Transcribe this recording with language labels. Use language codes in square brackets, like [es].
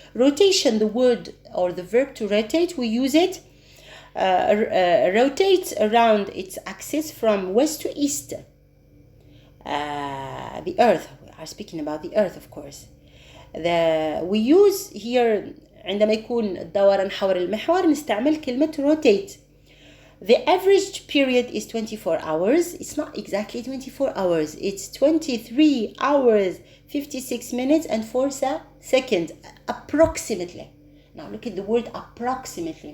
[en] Rotation, the word or the verb to rotate, we use it. Rotates around its axis from west to east. The Earth, we are speaking about the Earth, of course. We use here [ar] عندما يكون الدوران حول المحور نستعمل كلمة rotate. [en] The average period is 24 hours. It's not exactly 24 hours. It's 23 hours, 56 minutes and 4 seconds approximately. Now look at the word approximately.